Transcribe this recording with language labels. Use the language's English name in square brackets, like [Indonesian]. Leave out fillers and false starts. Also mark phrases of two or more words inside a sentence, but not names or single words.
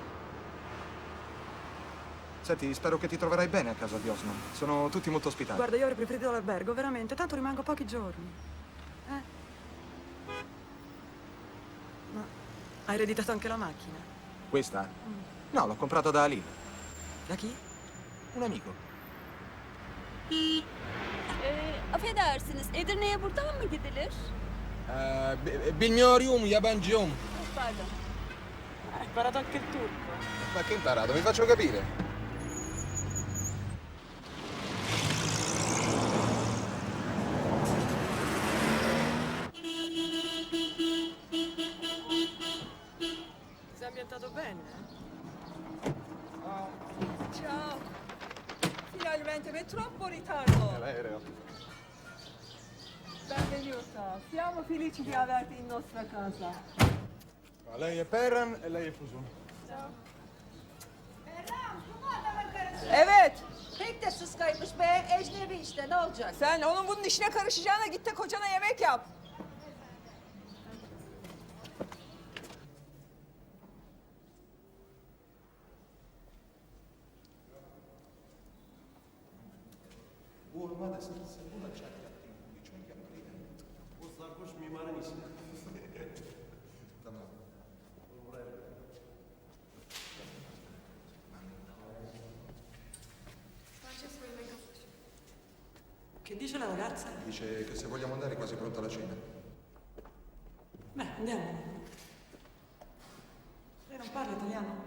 [Italian] Senti, spero che ti troverai bene a casa di Osman. Sono tutti molto ospitali. Guarda, io avrei preferito l'albergo, veramente. Tanto rimango pochi giorni. Ma hai ereditato anche la macchina? Questa? No, l'ho comprata da Ali. Da chi? Un amico. [Turkish] Affedersiniz, Edirne'ye buradan mı gidilir? Bilmiyorum, yabancım. [Italian] Pardon. Hai imparato anche il turco. Ma che imparato? Mi faccio capire. Sei ambientato bene, Ciao. Finalmente, ma è troppo ritardo. L'aereo. Benvenuta. Siamo felici di averti in nostra casa. Lei è Perran e lei è Fusun. [Turkish] Evet. Pek de sıskaymış be. Ecnebi işte ne olacak? Sen onun bunun işine karışacağına git de kocana yemek yap. Bu olmadı. Sen buna çak yaptın. Çok yapmayın. O sarhoş mimarın işi. Tamam. [Italian] Francesco, io vengo. Che dice la ragazza? Dice che se vogliamo andare è quasi pronta la cena. Beh, andiamo. Lei non parla italiano?